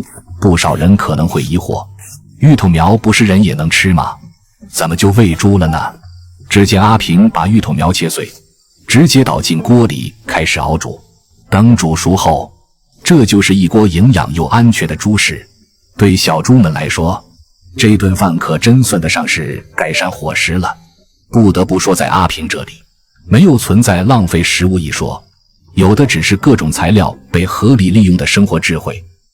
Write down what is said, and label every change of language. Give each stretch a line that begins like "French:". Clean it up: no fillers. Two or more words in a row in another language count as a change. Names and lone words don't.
Chinese: 不少人可能會疑惑，芋頭苗不是人也能吃嗎？怎麼就餵豬了呢？只見阿平把芋頭苗切碎，直接倒進鍋裡開始熬煮。等煮熟後，這就是一鍋營養又安全的豬食。對小豬們來說，這頓飯可真算得上是改善伙食了。不得不說，在阿平這裡，沒有存在浪費食物一說，有的只是各種材料被合理利用的生活智慧。